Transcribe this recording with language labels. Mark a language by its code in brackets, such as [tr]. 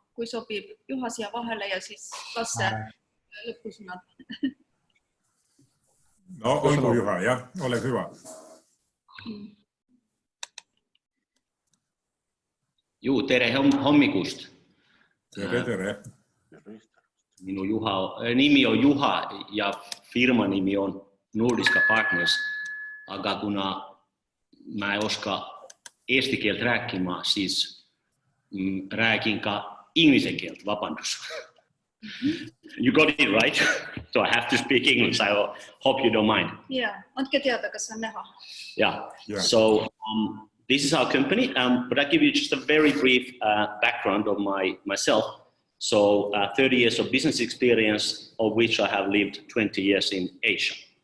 [et] kui sobib Juha siia vahele ja siis Lasse lõpusõnad. No olgu Juha, jah, [fi] ole hyvä. [et] Juu, tere hommikust. Tere. Minu nimi on Juha ja firma nimi on Nordiska Partners, aga kuna [fi] mä en oska eesti kieltä rääkimään, [et] siis rääkin ka inglisen kieltä, vapandus. [en] You got it right, so I have to speak English. I hope you don't mind. [et] Yeah, andke teada, kas on näha. [en] Yeah. So this is our company, but I'll give you just a very brief background of myself. So 30 years of business experience, of which I have lived 20 years in Asia.